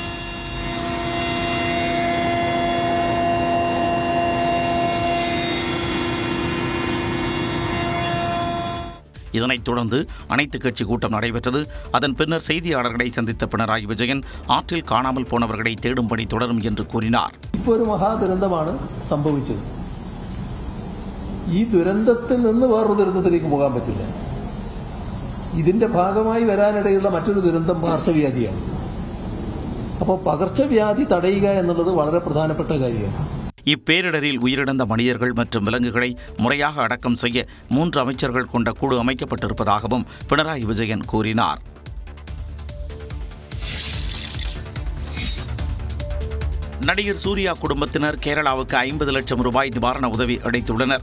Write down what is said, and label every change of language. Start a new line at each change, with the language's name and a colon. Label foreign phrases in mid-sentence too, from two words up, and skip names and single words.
Tamil: இதனைத் தொடர்ந்து அனைத்துக் கட்சி கூட்டம் நடைபெற்றது. அதன் பின்னர் செய்தியாளர்களை சந்தித்த பினராயி விஜயன் ஆற்றில் காணாமல் போனவர்களை தேடும் பணி தொடரும் என்று கூறினார்.
Malayalam: ഒരു മഹാദുരന്തമാണ് സംഭവിച്ചത്. ഈ ദുരന്തത്തിൽ നിന്ന് വേറൊരു ദുരന്തത്തിലേക്ക് പോകാൻ പറ്റില്ല. ഇതിന്റെ ഭാഗമായി വരാനിടയുള്ള മറ്റൊരു ദുരന്തം പകർച്ചവ്യാധിയാണ്. അപ്പോൾ പകർച്ചവ്യാധി തടയുക എന്നുള്ളത് വളരെ പ്രധാനപ്പെട്ട കാര്യമാണ്.
Tamil: இப்பேரிடரில் உயிரிழந்த மனிதர்கள் மற்றும் விலங்குகளை முறையாக அடக்கம் செய்ய 3 அமைச்சர்கள் கொண்ட குழு அமைக்கப்பட்டிருப்பதாகவும் பினராயி விஜயன் கூறினார். நடிகர் சூர்யா குடும்பத்தினர் கேரளாவுக்கு 50 லட்சம் ரூபாய் நிவாரண உதவி அளித்துள்ளனர்.